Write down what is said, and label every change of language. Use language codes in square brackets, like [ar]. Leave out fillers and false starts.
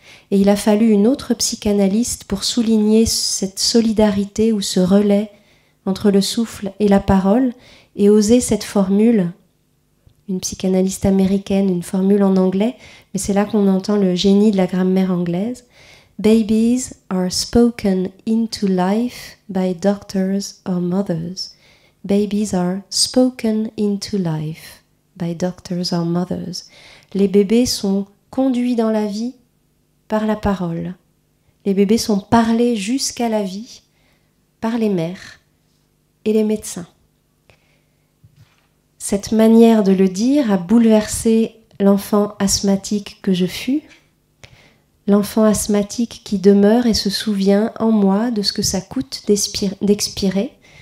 [fr] Et il a fallu une autre psychanalyste pour souligner cette solidarité ou ce relais entre le souffle et la parole et oser cette formule, une psychanalyste américaine, une formule en anglais, mais c'est là qu'on entend le génie de la grammaire anglaise. [en] Babies are spoken into life by doctors or mothers. Babies are spoken into life by doctors or mothers. [fr] Les bébés sont conduits dans la vie par la parole. Les bébés sont parlés jusqu'à la vie par les mères et les médecins. Cette manière de le dire a bouleversé l'enfant asthmatique que je fus, l'enfant asthmatique qui demeure et se souvient en moi de ce que ça coûte d'expirer.